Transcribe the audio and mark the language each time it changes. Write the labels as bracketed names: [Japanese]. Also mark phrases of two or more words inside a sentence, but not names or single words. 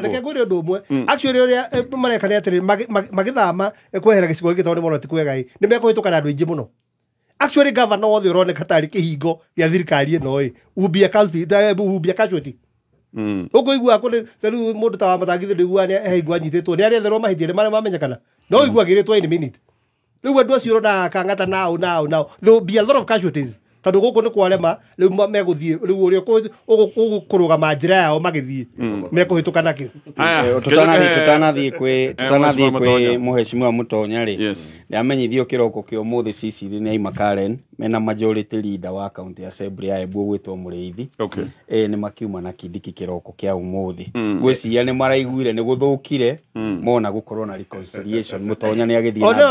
[Kikuyu] reke ngwĩre ũndũ ũmwe actually ũrĩa mareka nĩ atĩrĩ magĩthama kwehera gĩcigo gĩkĩ tondũ nĩ mona ti kwega nĩ mekũhĩtũka na andũ aingĩ mũno actually governor wothe ũroneka tarĩ kĩhingo gĩa thirikari ĩno ubia casualty ũkũigua rĩu mũndũ ta wa Matangitho ndĩigua nĩaigua anyitĩtwo nĩ aretherwo mahĩtia nĩ marĩa mamenyekana no iguagĩrĩtwo [English] in a minute [Kikuyu] rĩu andũ acio ũrona kang'ata nao [English] there will be a lot of casualties [Kikuyu] tondũ gũkũ nĩ kwarema rĩu megũthiĩ rĩu ũrĩa ũgũkũrũgama njĩra yao magĩthiĩ mekũhĩtũka nakĩ tutanathiĩ kwĩ Mheshimiwa Mutonya rĩ nĩamenyithio kĩroko kĩa ũmũthĩ Cicilia nĩ aima Karen mena [English] majority leader [Kikuyu] wa county assembly ya Embu gwĩtwo Mũrĩithi nĩ makiuma na Kindiki kĩroko kĩa ũmũthĩ gwĩciria nĩ maraiguire nĩ gũthũkire mona gũkorwo na reconciliation Mutonya nĩ agĩthiĩ